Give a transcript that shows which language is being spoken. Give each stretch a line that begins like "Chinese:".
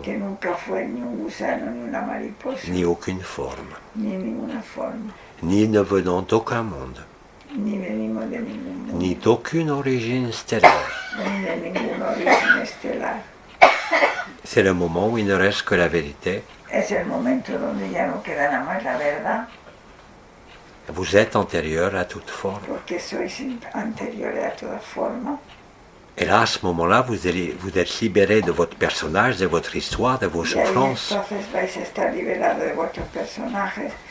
Spanish: que nunca fue ni un gusano ni una mariposa,
French: ni aucune forme,
Spanish: ni ninguna forma,
French: ni ne venant d'aucun monde,
Spanish: ni venimos de ningún mundo,
French: ni d'aucune origine stellaire.
Spanish: ni de ningún origen estelar.
French: C'est le moment où il ne reste que la vérité.
Spanish: Es el momento donde ya no queda nada más la verdad,
French: Vous êtes antérieur à toute forme.
Spanish: porque sois anteriores a toda forma.
French: Et là, à ce moment-là, vous êtes libéré de votre personnage, de votre histoire, de vos
Spanish: Y ahí
French: souffrances,
Spanish: entonces vais a estar liberados de vuestros personajes,